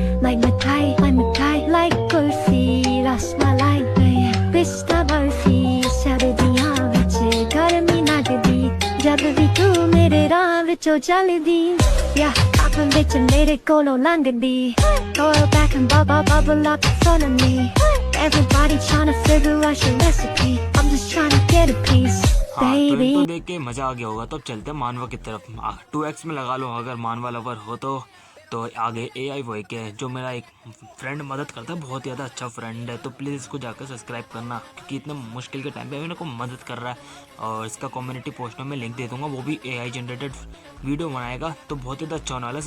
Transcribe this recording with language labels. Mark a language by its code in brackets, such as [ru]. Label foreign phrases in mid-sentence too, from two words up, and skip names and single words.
[en] like mithai, like kulfi, rasmalai, pista barfi, [pa] ਸਰਦੀਆਂ ਵਿੱਚ ਗਰਮੀ ਲੱਗਦੀ, ਜਦ ਵੀ ਤੂੰ ਮੇਰੇ ਰਾਹ ਵਿੱਚੋਂ ਚੱਲਦੀ, [en] yeah, [pa] ਆਪਣ ਵਿੱਚ ਮੇਰੇ ਕੋਲੋਂ ਲੰਘਦੀ, [en] oil back and bubble up in front of me, everybody tryna figure out your recipe, I'm just tryna get a piece. [hi] हाँ, तो इनको देख के मजा आ गया होगा। तो अब चलते हैं मानवा की तरफ। 2x में लगा लो अगर मानवा लवर हो तो आगे AI वही के जो मेरा एक फ्रेंड मदद करता है, बहुत ज़्यादा अच्छा फ्रेंड है। तो प्लीज़ इसको जाकर सब्सक्राइब करना, क्योंकि इतने मुश्किल के टाइम पे मेरे को मदद कर रहा है। और इसका [en] community post [hi] में मैं लिंक दे दूँगा, वो भी [en] AI generated video [hi] बनाएगा, तो बहुत ज़्यादा अच्छा होने वाला है।